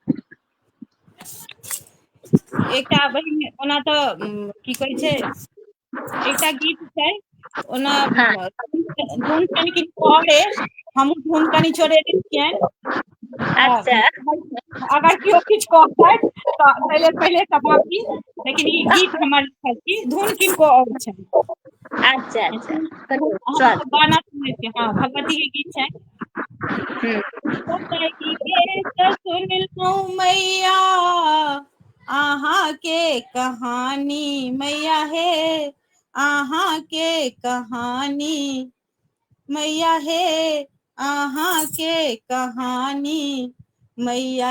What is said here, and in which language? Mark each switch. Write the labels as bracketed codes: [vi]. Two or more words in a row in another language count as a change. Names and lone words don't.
[mai] एकटा बहिन ओना तऽ की कहै छै एकटा गीत छै ओना धुन कनि किछु और हमहूँ धुन कनि छोड़ेने छियनि। अच्छा अगर केओ किछु कहतै तऽ पहिले समाप्ति लेकिन ई गीत हमर धुन किनको और छनि। अच्छा अच्छा बहुत करू हम स्वागत। गाना सुनै छियै, हाँ भगवती के गीत छै। कही के त सुन लूं मैया अहाँ के कहानी, मैया हे अहाँ के कहानी, मैया हे अहाँ के कहानी, मैया